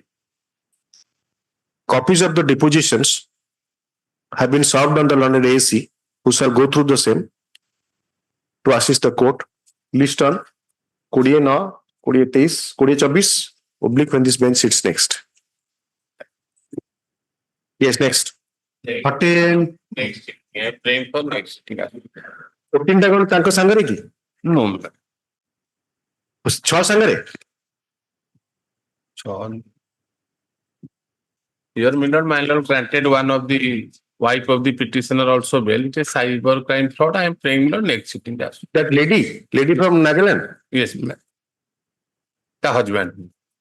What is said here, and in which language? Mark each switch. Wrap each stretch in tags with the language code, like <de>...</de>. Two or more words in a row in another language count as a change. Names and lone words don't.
<en>Copies of the depositions have been served on the learned ASC, who shall go through the same to assist the court. List on 20 2023 2024 oblique when this bench sits next. Yes, next. 14. Next. Yeah, praying for next.</en> <or>14 ଟା କଣ ତାଙ୍କ ସାଙ୍ଗରେ କି?</or> <en>No.</en> <or>6 ସାଙ୍ଗରେ?</or> <en>Here, my lord granted one of the wife of the petitioner also bail. It is cyber crime fraud. I am praying the next sitting. That lady from Nagaland? Yes, ma'am. The husband.</en>